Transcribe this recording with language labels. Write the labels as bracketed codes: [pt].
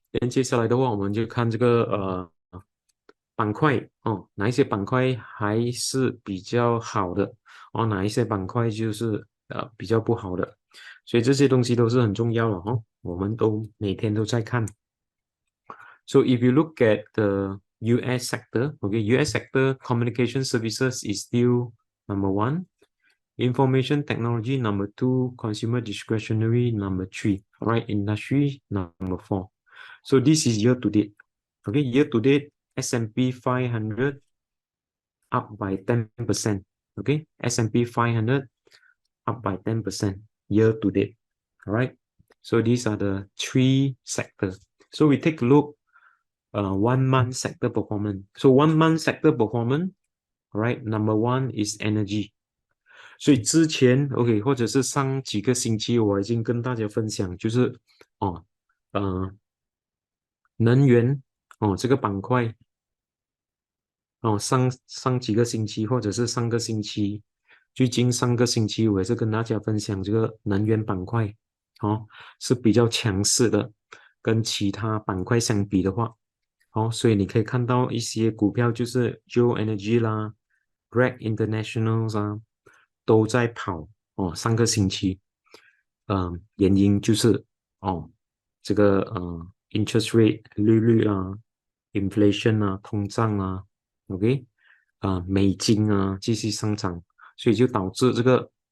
[zh] 接下来的话，我们就看这个板块哦，哪一些板块还是比较好的哦，哪一些板块就是比较不好的，所以这些东西都是很重要的哦，我们都每天都在看。 [en] So if you look at the US sector, okay, US sector communication services is still number one. Information technology, number two. Consumer discretionary, number three. All right, industry, number four. So this is year to date. Okay, year to date, S&P 500 up by 10%. Okay, S&P 500 up by 10% year to date. All right, so these are the three sectors. So we take a look 1 month sector performance. So 1 month sector performance, right? Number one is energy. [zh] 所以之前 OK 或者是上几个星期我已经跟大家分享，就是能源这个板块上几个星期或者是上个星期，最近上个星期我也是跟大家分享这个能源板块是比较强势的，跟其他板块相比的话。所以你可以看到一些股票就是 Geo Energy 啦，Greg International 啊，都在跑上个星期，原因就是这个interest rate 利率啊，inflation 啊，通胀啊，OK 美金啊继续上涨，所以就导致这个